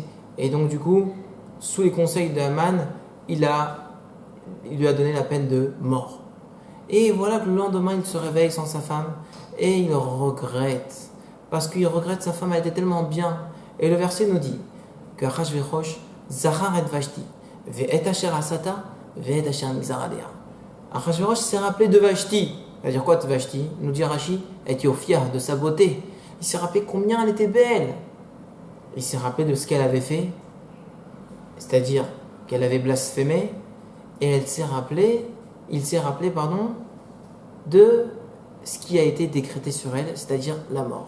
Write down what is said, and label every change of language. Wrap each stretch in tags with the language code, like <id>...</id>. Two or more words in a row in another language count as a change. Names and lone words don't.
<fr>Et donc du coup, sous les conseils d'Aman, il lui a donné la peine de mort. Et voilà que le lendemain, il se réveille sans sa femme et il regrette. Parce qu'il regrette sa femme, elle était tellement bien. Et le verset nous dit que</fr> <he>אחשורוש זכר את ושתי ואת אשר עשתה ואת אשר נגזר עליה.</he> <fr>Achashverosh s'est rappelé de Vashti. C'est-à-dire quoi de Vashti? Nous dit Rashi, Éthiopia, de sa beauté. Il s'est rappelé combien elle était belle. Il s'est rappelé de ce qu'elle avait fait, c'est-à-dire qu'elle avait blasphémé, et il s'est rappelé, de ce qui a été décrété sur elle, c'est-à-dire la mort.</fr>